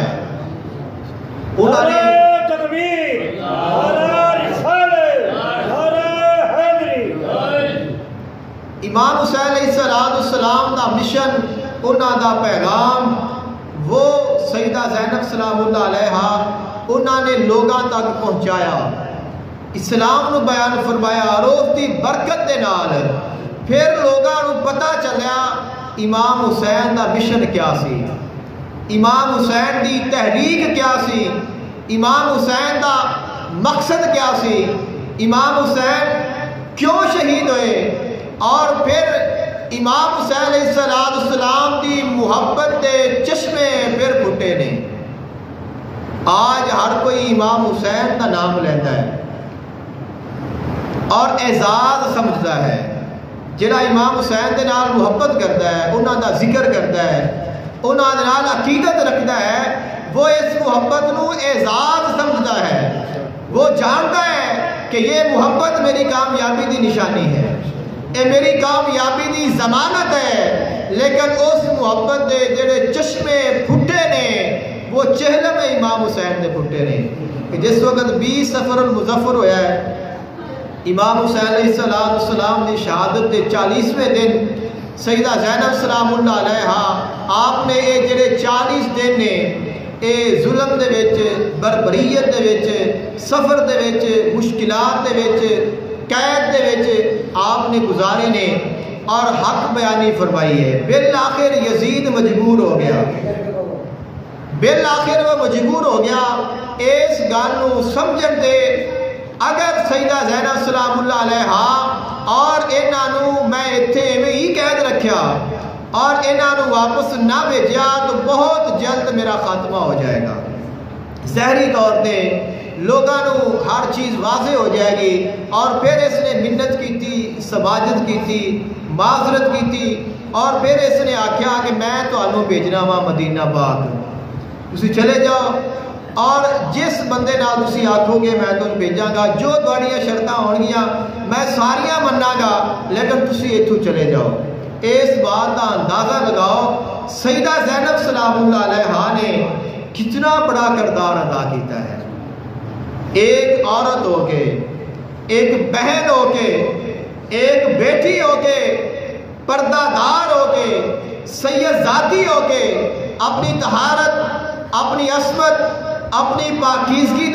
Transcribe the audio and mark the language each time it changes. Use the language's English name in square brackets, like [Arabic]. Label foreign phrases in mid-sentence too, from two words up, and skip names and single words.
[Punjabi] انہوں نے امام حسین علیہ السلام دا مشن، انہوں دا پیغام، وہ سیدہ زینب سلام اللہ علیہا انہوں نے لوگاں تک پہنچایا، اسلام نو بیان فرمایا، اور اس دی برکت دے نال پھر لوگاں نو پتہ چلیا امام حسین دا مشن کیا سی، امام حسین دی تحریک کیا سی، امام حسین دا مقصد کیا سی، امام حسین کیوں شہید ہوئے، اور پھر امام حسین علیہ السلام دی محبت دے چشمے پھر پھٹے نے۔ [Urdu] آج ہر کوئی امام حسین کا نام لیتا ہے اور اعزاز سمجھتا ہے، [Punjabi] جڑا امام حسین دے نال محبت کرتا ہے، انہاں دا ذکر کرتا ہے، انہاں دے نال عقیدت رکھتا ہے، وہ اس محبت نو اعزاز سمجھتا ہے، وہ جانتا ہے کہ یہ محبت میری کامیابی دی نشانی ہے، اے میری کامیابی دی ضمانت ہے، لیکن اس محبت دے جڑے چشمے پھٹے نے وہ چہلم امام حسین دے پھٹے نے، کہ جس وقت 20 صفر المظفر ہویا ہے، امام حسین علیہ السلام دی شہادت دے 40ویں دن سیدہ زینب سلام اللہ علیہا آپ نے یہ جڑے 40 دن نے اے ظلم دے وچ، بربریت دے وچ، سفر دے وچ، مشکلات دے وچ، قید دے وچ آپ نے گزارے نے اور حق بیانی فرمائی ہے۔ [Urdu] بالآخر یزید مجبور ہو گیا، بالآخر وہ مجبور ہو گیا [Punjabi] اس گل نو سمجھن دے، اگر سیدہ زینب سلام اللہ علیہا اور انہاں نو میں اتھے ایویں ہی قید رکھیا اور انہاں نو واپس نہ بھیجیا تو بہت جلد میرا خاتمہ ہو جائے گا، ظاہری طور پہ لوگاں نو ہر چیز واضح ہو جائے گی، اور پھر اس نے منت کی تھی، سماجت کی تھی، معذرت کی تھی، اور پھر اس نے آکھیا کہ میں تانوں بھیجنا وا مدینہ پاک، تسی چلے جاؤ، اور جس بندے نال تسی آکھو گے میں تانوں بھیجاں گا، جو تہاڈیاں شرطاں ہون گیاں میں ساریاں مناں گا، لیکن تسی ایتھوں چلے جاؤ۔ [Urdu] اس بات کا اندازہ لگاؤ سیدہ زینب سلام اللہ علیہا نے کتنا بڑا کردار ادا کیتا ہے، ایک عورت ہو کے، ایک بہن ہو کے، ایک بیٹی ہو کے، پردہ دار ہو کے، سید ذاتی ہو کے، اپنی طہارت، اپنی عصمت، اپنی پاکیزگی